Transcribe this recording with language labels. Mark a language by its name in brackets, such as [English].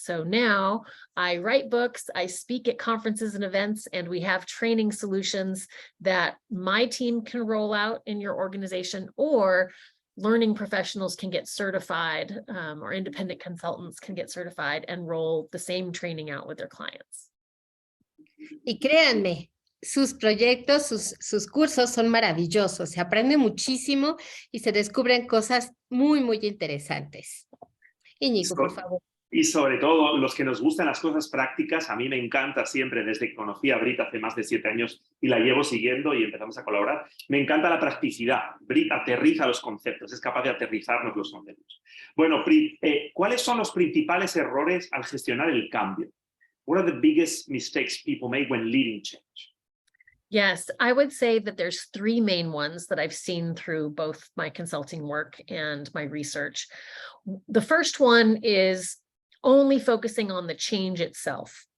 [English] So now I write books, I speak at conferences and events, and we have training solutions that my team can roll out in your organization, or learning professionals can get certified, or independent consultants can get certified and roll the same training out with their clients. [Spanish] Y créanme, sus proyectos, sus cursos son maravillosos, se aprende muchísimo y se descubren cosas muy, muy interesantes. Iñigo, por favor. Y sobre todo, los que nos gustan las cosas prácticas, a mí me encanta siempre, desde que conocí a Britt hace más de 7 años y la llevo siguiendo y empezamos a colaborar, me encanta la practicidad. Britt aterriza los conceptos, es capaz de aterrizarnos los conceptos. Bueno, Britt, ¿cuáles son los principales errores al gestionar el cambio? [English] What are the biggest mistakes people make when leading change? Yes, I would say that there's 3 main ones that I've seen through both my consulting work and my research. The first one is only focusing on the change itself.